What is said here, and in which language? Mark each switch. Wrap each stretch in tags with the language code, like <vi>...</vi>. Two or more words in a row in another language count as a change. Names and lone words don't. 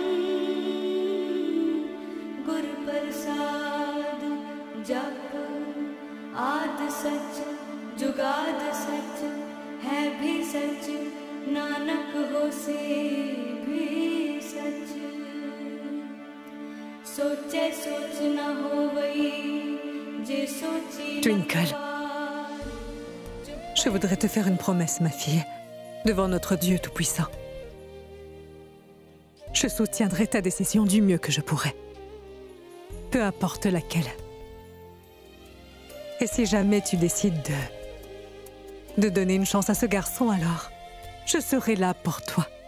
<pa>ਗੁਰ ਪ੍ਰਸਾਦਿ ਜਪੁ ਆਦਿ ਸਚੁ ਜੁਗਾਦਿ ਸਚੁ ਹੈ ਭੀ ਸਚੁ ਨਾਨਕ ਹੋਸੀ ਭੀ ਸਚੁ ਸੋਚੈ ਸੋਚਿ ਨ ਹੋਵਈ ਜੇ ਸੋਚੀ</pa> <fr>Twinkle, je voudrais te faire une promesse, ma fille, devant notre Dieu Tout-Puissant. Je soutiendrai ta décision du mieux que je pourrai, peu importe laquelle. Et si jamais tu décides de donner une chance à ce garçon, alors je serai là pour toi.</fr>